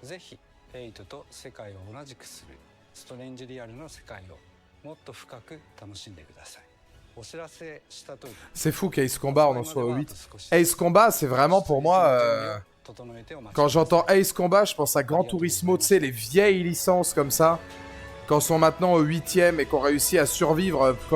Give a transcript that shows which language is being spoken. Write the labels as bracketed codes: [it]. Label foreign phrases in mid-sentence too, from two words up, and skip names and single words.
[ja] ぜひ8と世界を同じくするストレンジリアルの世界をもっと深く楽しんでください。お知らせした通り [fr] C'est fou qu'Ace Combat en soit 8. Ace Combat c'est vraiment pour moi quand j'entends Ace Combat je pense à Gran Turismo, tu sais les vieilles licences comme ça quand sont maintenant au 8ème et qu'on réussit à survivre quoi.